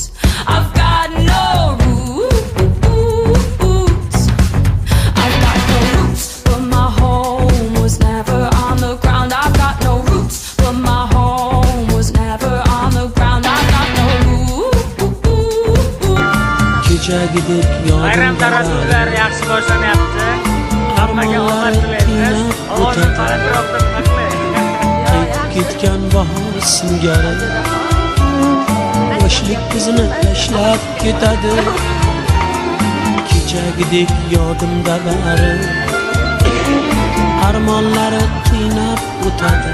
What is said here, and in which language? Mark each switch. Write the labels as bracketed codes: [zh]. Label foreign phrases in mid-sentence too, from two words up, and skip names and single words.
[en] I've got no roots. I've got no roots, but my home was never on the ground. I've got no roots, but my home was never on the ground. I've got no roots. [uz] Kechagidek Bayram tarozular yaxshi boshlanyapti. Hammaga omad tilaymiz. Ovozim balandroqda nima qilay? qaytib ketgan bahor singari yoshlik bizni tashlab ketadi. Kechagidek yodimda bari armonlari qiynab o'tadi.